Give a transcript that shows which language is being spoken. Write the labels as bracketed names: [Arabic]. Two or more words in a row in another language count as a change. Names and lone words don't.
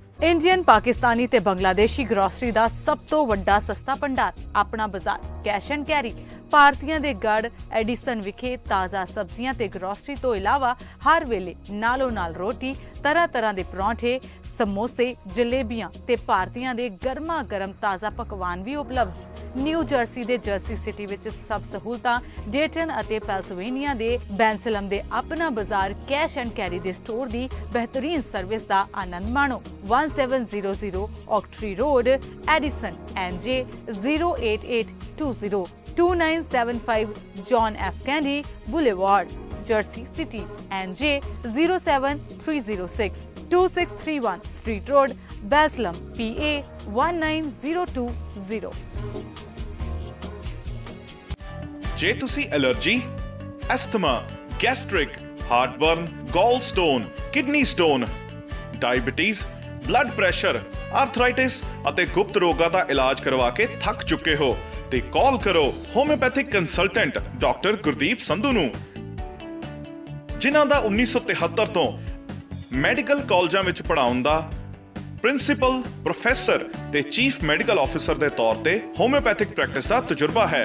[Punjabi] ਇੰਡੀਅਨ, ਪਾਕਿਸਤਾਨੀ ਤੇ ਬੰਗਲਾਦੇਸ਼ੀ ਗਰੋਸਰੀ ਦਾ ਸਭ ਤੋਂ ਵੱਡਾ ਸਸਤਾ ਭੰਡਾਰ, ਆਪਣਾ ਬਾਜ਼ਾਰ, ਕੈਸ਼ ਐਂਡ ਕੈਰੀ, ਭਾਰਤੀਆਂ ਦੇ ਗੜ ਐਡੀਸਨ ਵਿਖੇ ਤਾਜ਼ਾ ਸਬਜ਼ੀਆਂ ਤੇ ਗਰੋਸਰੀ ਤੋਂ ਇਲਾਵਾ ਹਰ ਵੇਲੇ ਨਾਲੋਂ ਨਾਲ ਰੋਟੀ, ਤਰ੍ਹਾਂ ਤਰ੍ਹਾਂ ਦੇ ਪਰੌਂਠੇ, ਸਮੋਸੇ, ਜਲੇਬੀਆਂ ਤੇ ਭਾਰਤੀਆਂ ਦੇ ਗਰਮਾ ਗਰਮ ਤਾਜ਼ਾ ਪਕਵਾਨ ਵੀ ਉਪਲਬਧ। ਨਿਊ ਜਰਸੀ ਦੇ ਜਰਸੀ ਸਿਟੀ ਵਿੱਚ ਸਭ ਸਹੂਲਤਾਂ, ਡੇਟਨ ਅਤੇ ਪੈਂਸਿਲਵੇਨੀਆ ਦੇ ਬੈਂਸਲਮ ਦੇ ਆਪਣਾ ਬਾਜ਼ਾਰ, ਕੈਸ਼ ਐਂਡ ਕੈਰੀ ਦੇ ਸਟੋਰ ਦੀ ਬਿਹਤਰੀਨ ਸਰਵਿਸ ਦਾ ਆਨੰਦ ਮਾਣੋ। 1700 ਔਕਟਰੀ ਰੋਡ, ਐਡੀਸਨ, [English] NJ 08820 2975 John F. Kennedy Boulevard, Jersey City, NJ 07306 2631 Street Road, Baslam, PA 19020। [Punjabi] ਜੇ ਤੁਸੀਂ ਐਲਰਜੀ, ਐਸਥਮਾ, ਗੈਸਟ੍ਰਿਕ, ਹਾਰਟਬਰਨ, [English] gall stone, kidney stone, [Punjabi] ਡਾਇਬੀਟੀਜ਼, [English] blood pressure, [Punjabi] ਆਰਥਰਾਈਟਿਸ ਅਤੇ ਗੁਪਤ ਰੋਗਾਂ ਦਾ ਇਲਾਜ ਕਰਵਾ ਕੇ ਥੱਕ ਚੁੱਕੇ ਹੋ ਤੇ ਕਾਲ ਕਰੋ [English] homeopathic consultant doctor [Punjabi] ਗੁਰਦੀਪ ਸੰਧੂ ਨੂੰ, ਜਿਨ੍ਹਾਂ ਦਾ 1973 ਤੋਂ ਮੈਡੀਕਲ ਕਾਲਜਾਂ ਵਿੱਚ ਪੜ੍ਹਾਉਣ ਦਾ ਪ੍ਰਿੰਸੀਪਲ, ਪ੍ਰੋਫੈਸਰ ਤੇ [English] chief medical officer [Punjabi] ਦੇ ਤੌਰ ਤੇ [English] homeopathic practice [Punjabi] ਦਾ ਤਜਰਬਾ ਹੈ।